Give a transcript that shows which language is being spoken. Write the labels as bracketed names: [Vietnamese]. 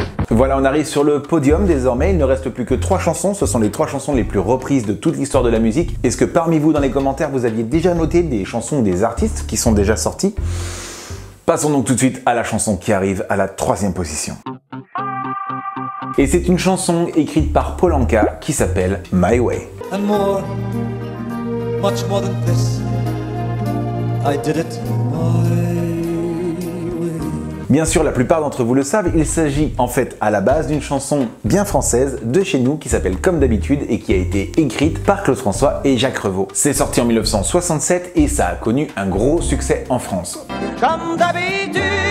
[French] Voilà, on arrive sur le podium désormais, il ne reste plus que 3 chansons, ce sont les 3 chansons les plus reprises de toute l'histoire de la musique. Est-ce que parmi vous dans les commentaires vous aviez déjà noté des chansons ou des artistes qui sont déjà sortis? Passons donc tout de suite à la chanson qui arrive à la 3e position. Et c'est une chanson écrite par Paul Anka qui s'appelle My Way. [English] And more, much more than this, I did it my way. [French] Bien sûr, la plupart d'entre vous le savent, il s'agit en fait à la base d'une chanson bien française de chez nous qui s'appelle Comme d'habitude et qui a été écrite par Claude François et Jacques Revaux. C'est sorti en 1967 et ça a connu un gros succès en France. Comme d'habitude.